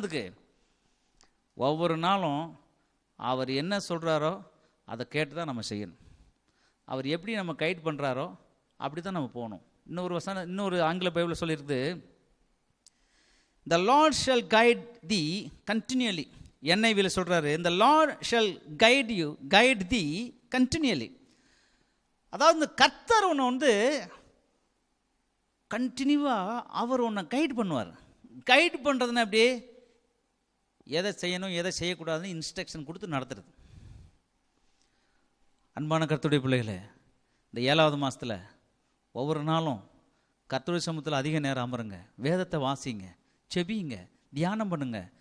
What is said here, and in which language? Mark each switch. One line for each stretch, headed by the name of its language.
Tamil: அதுக்கு ஒவ்வொரு நாளும் அவர் என்ன சொல்கிறாரோ அதை கேட்டு தான் நம்ம செய்யணும். அவர் எப்படி நம்ம கைட் பண்ணுறாரோ அப்படி தான் நம்ம போகணும். இன்னொரு ஆங்கில பைபிளில் சொல்லியிருக்கு,
English: the Lord shall guide thee continually. NIV
Tamil: சொல்கிறாரு,
English: the Lord shall guide thee continually.
Tamil: அதாவது இந்த கர்த்தர் உன்னை கண்டினியூவாக அவர் உன்னை கைட் பண்ணுவார். கைட் பண்ணுறதுன்னா எப்படி? எதை செய்யணும் எதை செய்யக்கூடாதுன்னு இன்ஸ்ட்ரக்ஷன் கொடுத்து நடத்துறது. அன்பான கர்த்தருடைய பிள்ளைகளே, இந்த 7வது மாதத்தில் ஒவ்வொரு நாளும் கர்த்தருடைய சமூகத்தில் அதிக நேரம் அமருங்க, வேதத்தை வாசிங்க, செபியுங்க, தியானம் பண்ணுங்க.